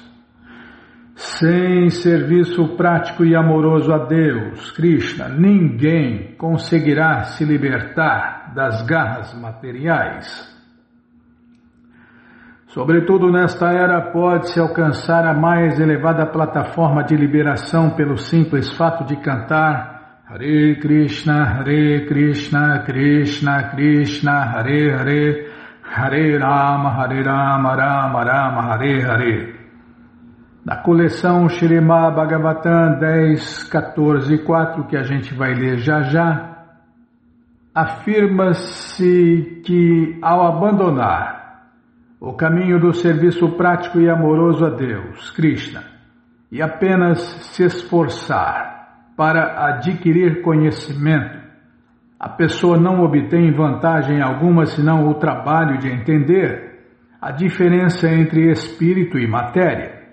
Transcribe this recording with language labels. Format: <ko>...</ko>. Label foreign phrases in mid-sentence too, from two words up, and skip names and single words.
<pt>Sem serviço prático e amoroso a Deus, Krishna, ninguém conseguirá se libertar das garras materiais. Sobretudo nesta era pode-se alcançar a mais elevada plataforma de liberação pelo simples fato de cantar</pt> <sa>हरे कृष्ण कृष्ण कृष्ण हरे हरे हरे राम राम राम हरे हरे.</sa> <pt>Da coleção Śrīmad Bhagavatam 10.14.4, que a gente vai ler já já, afirma-se que ao abandonar o caminho do serviço prático e amoroso a Deus, Krishna, e apenas se esforçar para adquirir conhecimento, a pessoa não obtém vantagem alguma senão o trabalho de entender a diferença entre espírito e matéria.</pt>